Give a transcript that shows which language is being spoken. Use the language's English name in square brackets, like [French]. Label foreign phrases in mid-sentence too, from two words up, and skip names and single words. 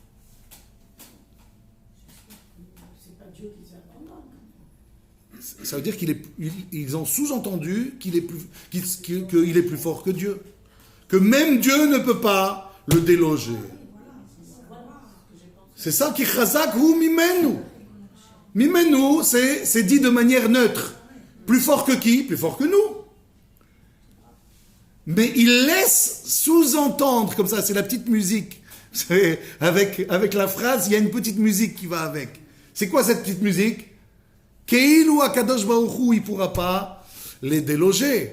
[French] Ça veut dire qu'ils ont sous-entendu qu'il est plus fort que Dieu. Que même Dieu ne peut pas le déloger. C'est ça qui [Hebrew] חזק הוא ממנו. [French] Mimenu, c'est dit de manière neutre. Plus fort que qui? Plus fort que nous. Mais il laisse sous-entendre, comme ça, c'est la petite musique. Avec la phrase, il y a une petite musique qui va avec. C'est quoi cette petite musique? [Hebrew] כאילו הקדוש ברוך הוא, [French] il ne pourra pas les déloger.